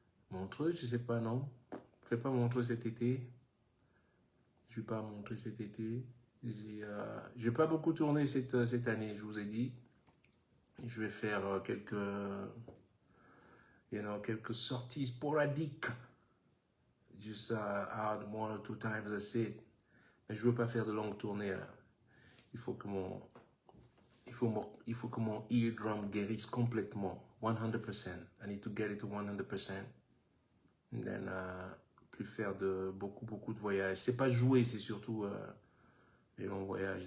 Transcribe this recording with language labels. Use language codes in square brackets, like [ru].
[fr] Montreux, je sais pas, non. Fais pas Montreux cet été. Je vais pas montrer cet été. Je vais pas beaucoup tourner cette année, je vous ai dit. Je vais faire quelques sorties sporadiques. [en] Just out 1 or 2 times, that's it. [fr] Mais je veux pas faire de longues tournées là. Il faut que mon eardrum guérisse complètement. 100%. [en] I need to get it to 100%. And then, [fr] plus faire de beaucoup de voyages. C'est pas jouer, c'est surtout les longs voyages.